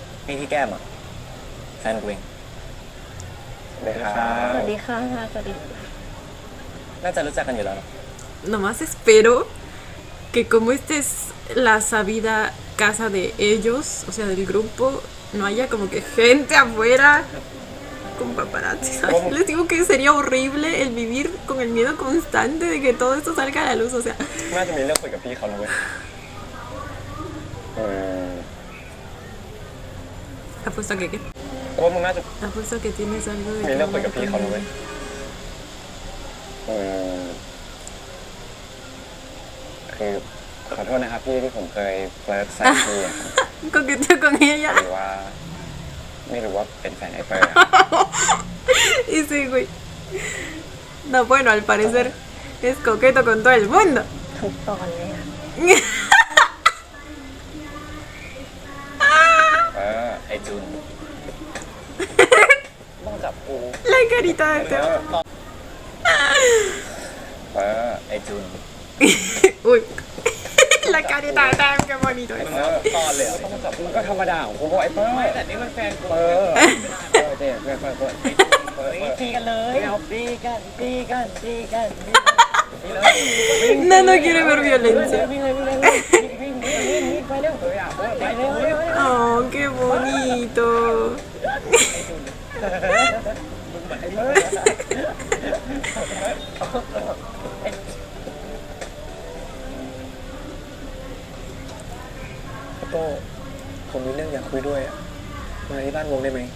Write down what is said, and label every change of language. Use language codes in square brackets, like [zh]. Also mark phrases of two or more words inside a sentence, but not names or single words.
[th] นี่พี่แก้มอ่ะแฟนกูเอง สวัสดีครับ สวัสดีค่ะ สวัสดี น่าจะรู้จักกันอยู่แล้วเนอะ [es] Nomás espero que como esta es la sabida casa de ellos, o sea, del grupo, no haya como que gente afuera con paparazzis. Ay, les digo que sería horrible el vivir con el miedo constante de que todo esto salga a la luz, o sea, [th] น่าจะมีเรื่องคุยกับพี่เขาแล้วเว้ย [es] apuesto a que, ¿qué? [th] ว่ามึงน่าจะ [es] Apuesto a que tienes algo de [th] มี [es] que [th] เรื่องคุย [es] hablar [th] กับพี่เขาแล้วเว้ย [es] conmigo. [th] คือขอโทษนะครับพี่ที่ผมเคยเฟลิร์ตใส่พี่อะ [es] Coqueteo con ella. [th] หรือว่าไม่รู้ว่าเป็นแฟนไอ้เปิ้ลอะ [es] Y sí, güey. No, bueno, al parecer es coqueto con todo el mundo. [th] ทุกตอนเลยค่ะ ไอจุน ต้องจับกู [es] La carita de Teo. [th] ไอจุน Uy. [es] La carita de Teo, qué bonito es. [th] ตอนเลยเหรอ ต้องจับมันก็ธรรมดาของกูเพราะไอ้เปิ้ล ไม่แต่นี่มันแฟนกู เจ๊เปิ้ล ตีกันเลยตีกันตีกันตีกัน [es] No, no quiere ver violencia. [th] วิ่งเลยวิ่งเลยวิ่งไปเร็วไปเร็ว [es] Oh, qué bonito. [th] โต้ผมมีเรื่องอยากคุยด้วยอะมาที่บ้านวงได้ไหม